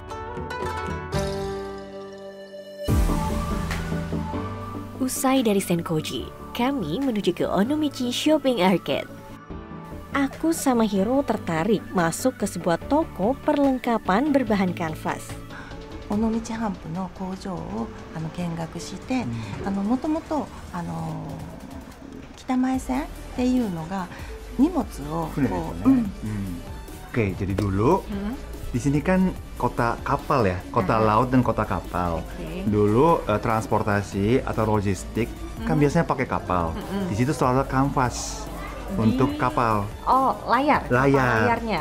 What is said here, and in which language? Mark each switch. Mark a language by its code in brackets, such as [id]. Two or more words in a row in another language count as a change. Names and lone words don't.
[id] Usai dari Senkoji, kami menuju ke Onomichi Shopping Arcade. Aku sama Hiro tertarik masuk ke sebuah toko perlengkapan berbahan kanvas. [ja] 尾道ハンプの工場を見学して、もともと北前線っていうのが荷物をこう、 [id] Oke, jadi dulu di sini kan kota kapal ya, kota laut dan kota kapal. Dulu transportasi atau logistik kan biasanya pakai kapal. Di situ selalu ada kanvas untuk kapal. Oh, layarnya.